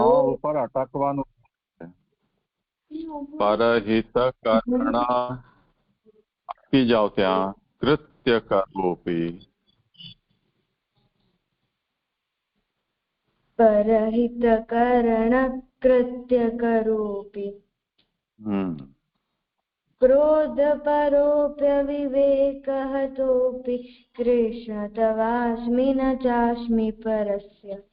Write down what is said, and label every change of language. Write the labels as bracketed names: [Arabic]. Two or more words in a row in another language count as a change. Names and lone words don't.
[Gujarati] ઉપર અટકવાનું. પરહિતકરણ અટકી જાઓ ત્યાં. [Sanskrit] कृत्य करोपी. परहितकरणकृत्य करोऽपि क्रोधपरोऽप्यविवेकहतोऽपि कृष्ण तवास्मि न चास्मि परस्य।